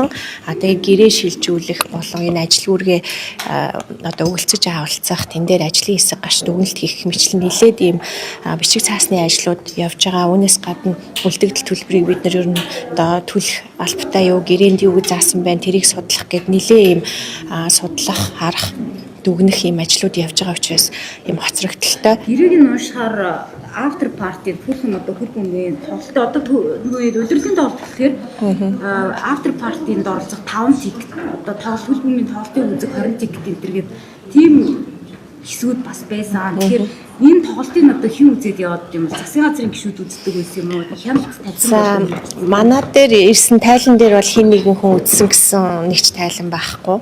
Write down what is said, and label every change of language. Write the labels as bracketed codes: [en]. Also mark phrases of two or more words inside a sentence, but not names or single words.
[mn] Тэгээд гэрээ шилжүүлэх болон энэ ажил үүргээ одоо өгөлцөж авалцах, тэн дээр ажлын хэсэг гарч дүгнэлт хийх мэтлэн нэлээд ийм бичиг цаасны ажлууд явж байгаа. Үүнээс гадна үлдэгдэл төлбөрийг бид нар ер нь одоо төлөх албатай юу, гэрээнд юу гэж заасан байна, тэрийг судлах гэд нэлээд ийм судлах, харах, дүгнэх ийм ажлууд явж байгаа учраас ийм хоцрогдолтой. Гэрээг нь уушхаар [en] after party [mn] бүхэн одоо хөл бөмбөгийн тоглолт одоо удирдлагын тоглолт гэхээр [en] after party- [mn] нд оролцох 5 тикет одоо тоглолт хөл бөмбөгийн тоглолтын үзэг 20 тикет энтергээд тийм хэсгүүд бас байсан. Тэгэхээр энэ тоглолтын одоо хэн үзээд яваад юм бэ? Засгийн газрын гишүүд үздэг байсан юм уу? Хяналт тавьсан байна. Манай дээр ирсэн тайлан дээр бол хин нэгэн хүн үзсэн гэсэн нэг ч тайлан байхгүй.